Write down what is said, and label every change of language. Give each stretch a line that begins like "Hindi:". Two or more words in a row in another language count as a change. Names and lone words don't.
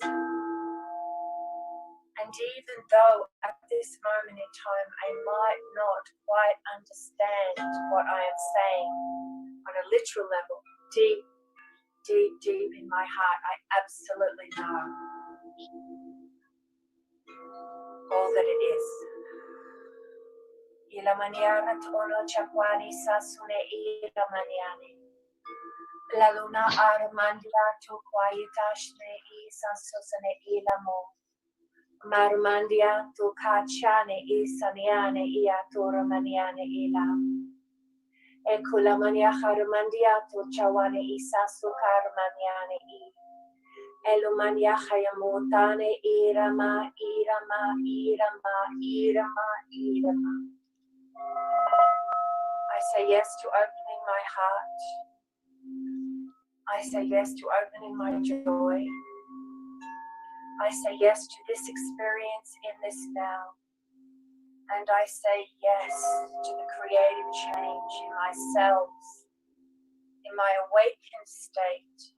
English: And even though at this moment in time I might not quite understand what I am saying on a literal level, deep, deep, deep in my heart, I absolutely know all that it is. Ila maniana tono chapwani sasune ila maniani. La luna armandia to quietashne isa sosane ila mo. Marmandia to kachane isaniane ia to romaniane ila. Ekula mania harmandia to chawane isa sukarmaniane i. Elumania hayamutane irama, irama, irama, irama, irama. I say yes to opening my heart. I say yes to opening my joy. I say yes to this experience in this now. And I say yes to the creative change in my cells, in my awakened state.